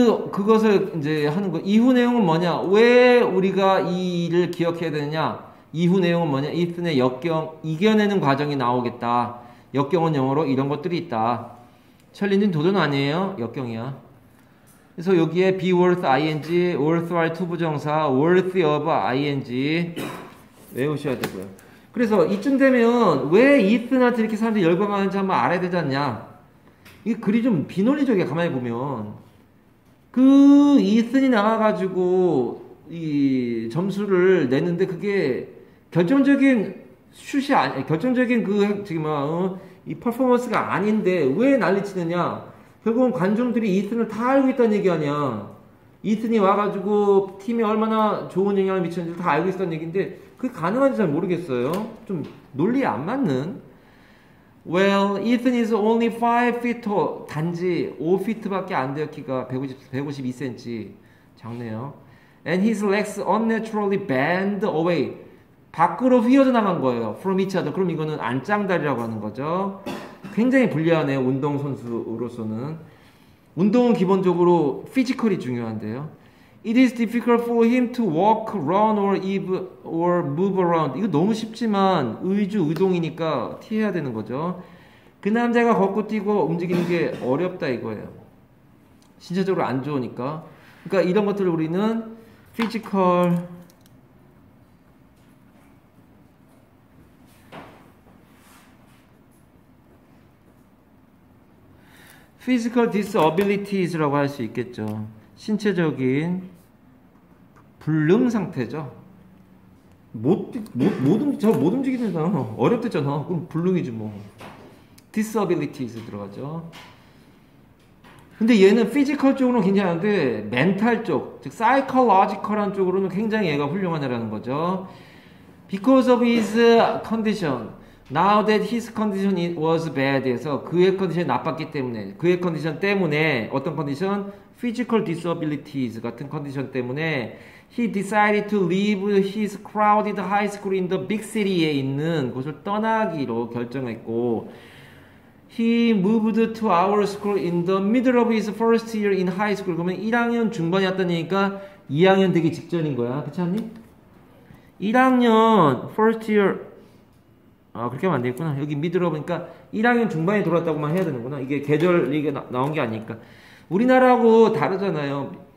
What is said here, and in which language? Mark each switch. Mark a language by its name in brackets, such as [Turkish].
[Korean] 그것을 이제 하는 거. 이후 내용은 뭐냐? 왜 우리가 이 일을 기억해야 되느냐? 이후 내용은 뭐냐? 이슨의 역경, 이겨내는 과정이 나오겠다. 역경은 영어로 이런 것들이 있다. 챌린지는 도전 아니에요. 역경이야. 그래서 여기에 be worth ing, worthwhile 투부정사, worthy of ing 외우셔야 되고요. 그래서 이쯤 되면 왜 이슨한테 이렇게 사람들이 열광하는지 한번 알아야 되지 않냐? 이 글이 좀 비논리적이야. 가만히 보면 그 이슨이 나가가지고 이 점수를 냈는데 그게 결정적인 슛이 아니, 결정적인 이 퍼포먼스가 아닌데 왜 난리치느냐? 결국은 관중들이 이슨을 다 알고 있다는 얘기 아니야. 이슨이 와가지고 팀에 얼마나 좋은 영향을 미쳤는지 다 알고 있다는 얘기인데 그게 가능한지 잘 모르겠어요. 좀 논리에 안 맞는. [English] Well, Ethan is only 5 feet tall. [Korean] 단지 5feet밖에 안 돼요. 키가 152cm. 작네요. [English] And his legs unnaturally bend away. [Korean] 밖으로 휘어져 나간 거예요. [English] From each other. [Korean] 그럼 이거는 안짱다리라고 하는 거죠. 굉장히 불리하네요. 운동선수로서는. 운동은 기본적으로 피지컬이 중요한데요. [English] It is difficult for him to walk, run, or move around. [Korean] 이거 너무 쉽지만 의동이니까 티해야 되는 거죠. 그 남자가 걷고 뛰고 움직이는 게 어렵다 이거예요. 신체적으로 안 좋으니까. 그러니까 이런 것들을 우리는 피지컬 physical disabilities라고 할 수 있겠죠. 신체적인 불능 상태죠. 못 움직이잖아. 어렵댔잖아. 그럼 불능이지 뭐. disabilities 들어가죠. 근데 얘는 피지컬 쪽으로는 괜찮은데 멘탈 쪽, 즉 psychological한 쪽으로는 굉장히 얘가 훌륭한 애라는 거죠. [English] Because of his condition, now that his condition was bad [Korean] 해서 그의 컨디션이 나빴기 때문에 그의 컨디션 때문에 어떤 컨디션? [English] Physical disabilities [Korean] 같은 컨디션 때문에 [English] he decided to leave his crowded high school in the big city에 [Korean] 있는 곳을 떠나기로 결정했고 [English] he moved to our school in the middle of his first year in high school. [Korean] 그러면 1학년 중반이었다는 얘기니까 2학년 되기 직전인 거야. 그렇지 않니? 1학년 first year 그렇게 하면 안 되겠구나. 여기 middle of 그러니까 1학년 중반에 들어왔다고만 해야 되는구나. 이게 계절 이게 나온 게 아니니까. 우리나라하고 다르잖아요.